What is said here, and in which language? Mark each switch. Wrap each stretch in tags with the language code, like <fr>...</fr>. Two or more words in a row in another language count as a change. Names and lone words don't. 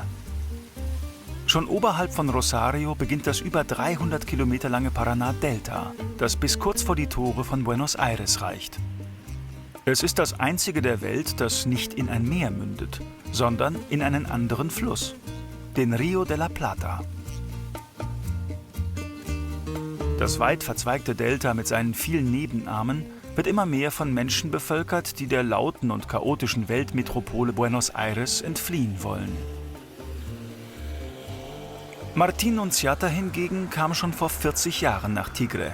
<de>Schon oberhalb von Rosario beginnt das über 300 Kilometer lange Paraná-Delta, das bis kurz vor die Tore von Buenos Aires reicht. Es ist das einzige der Welt, das nicht in ein Meer mündet, sondern in einen anderen Fluss, den Rio de la Plata. Das weit verzweigte Delta mit seinen vielen Nebenarmen wird immer mehr von Menschen bevölkert, die der lauten und chaotischen Weltmetropole Buenos Aires entfliehen wollen. Martín Nunziata hingegen kam schon vor 40 Jahren nach Tigre.</de>